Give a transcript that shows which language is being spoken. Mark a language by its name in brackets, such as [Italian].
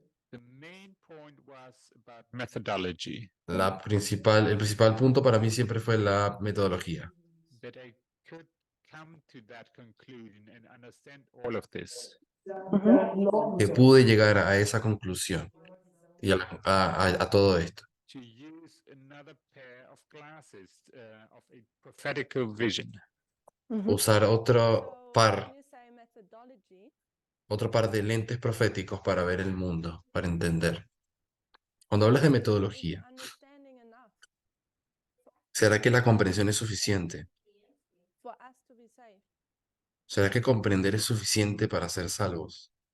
[English] The main point was about methodology, [Spanish] el principal punto para mí siempre fue la metodología. [English] that I could come to that conclusion and understand all of this. [Spanish] Que pude llegar a esa conclusión y a todo esto. [English] To use another pair of glasses of a prophetical vision. [Spanish] Usar [English] So when you say methodology, [Spanish] otro par de lentes proféticos para ver el mundo, para entender. Cuando hablas de [English] is [Spanish] metodología, [English] understanding enough [Spanish] ¿será que la comprensión es suficiente? [English] for us to be saved? [Spanish] ¿Será que comprender es suficiente para ser salvos?